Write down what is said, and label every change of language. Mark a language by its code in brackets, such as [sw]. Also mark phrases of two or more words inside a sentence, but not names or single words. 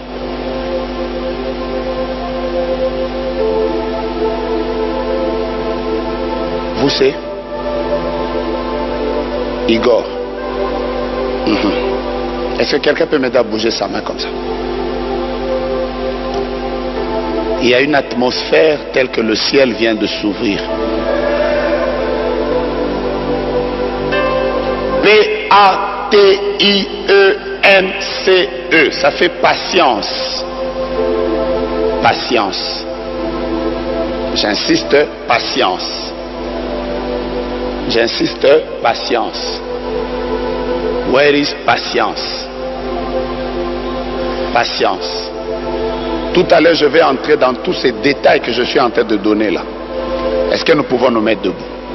[fr] Vous c'est Igor. Est-ce que quelqu'un peut m'aider à bouger sa main comme ça? Il y a une atmosphère telle que le ciel vient de s'ouvrir. P-A-T-I-E-N-C-E. Ça fait patience. Patience. J'insiste, patience. J'insiste, patience. [en] Where is patience? Patience. [fr] Tout à l'heure, je vais entrer dans tous ces détails que je suis en train de donner là. Est-ce que nous pouvons nous mettre debout?